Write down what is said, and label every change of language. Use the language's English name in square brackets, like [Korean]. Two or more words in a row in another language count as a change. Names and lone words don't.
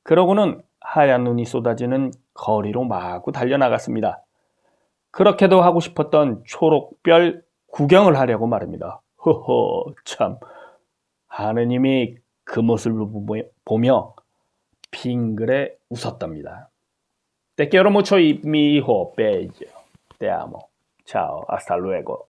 [Korean] 그러고는 하얀 눈이 쏟아지는 거리로 마구 달려나갔습니다. 그렇게도 하고 싶었던 초록별 구경을 하려고 말입니다. 허허, 참. 하느님이 그 모습을 보며 빙그레 웃었답니다. [Spanish] Te quiero mucho y mi hijo bello. Te amo. Chao. Hasta luego.